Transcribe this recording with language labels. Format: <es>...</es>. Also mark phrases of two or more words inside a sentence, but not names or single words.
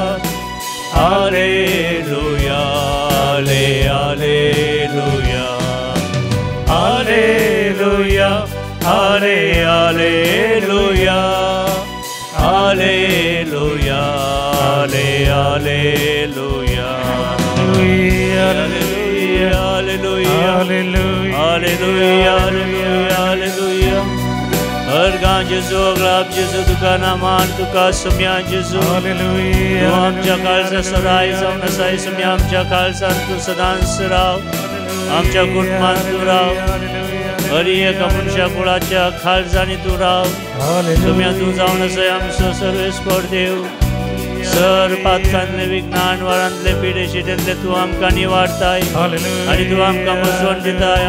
<kok>हालेलुया हाले हालेलुया हालेलुया हाले हालेलुया हालेलुया हाले हालेलुया हालेलुया हालेलुया हालेलुया हालेलुया. अर्गा जेजू अग्राब जेजू तुका नामान तुका सम्या जेजू, तू आमच्या काळजा सराय जावन आसाय, सम्या आमच्या काळजान तूं सदांच राव, आमच्या कुटुंबांत तूं राव, हरी एका मनशा कुळाच्या काळजांनी तूं राव, सम्या तूं जावन आसाय आमचो सर्वेस्पर देव, सर पातकांतले विज्ञान वरांतले पिडे शिडेंतले तूं आमकां निवाडताय आनी तूं आमकां मजवण दिताय.</kok>